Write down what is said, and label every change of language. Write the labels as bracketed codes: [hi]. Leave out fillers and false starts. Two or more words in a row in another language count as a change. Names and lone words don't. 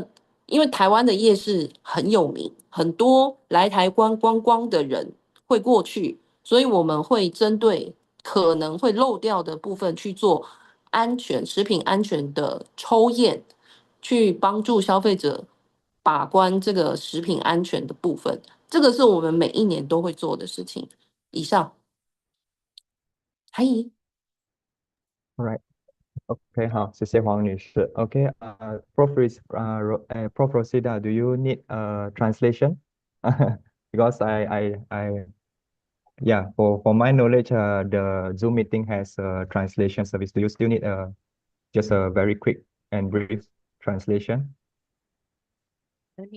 [zh] 因为台湾的夜市很有名，很多来台观光的人会过去，所以我们会针对可能会漏掉的部分去做食品安全的抽验，去帮助消费者把关这个食品安全的部分，这个是我们每一年都会做的事情。以上，还有。 [en] Alright. OK， [zh] 好，谢谢黄女士。 [en] OK，Prof Rosida, do you need a translation? Because yeah, for my knowledge, the Zoom meeting has a translation service. Do you still need just a very quick and brief translation? No need.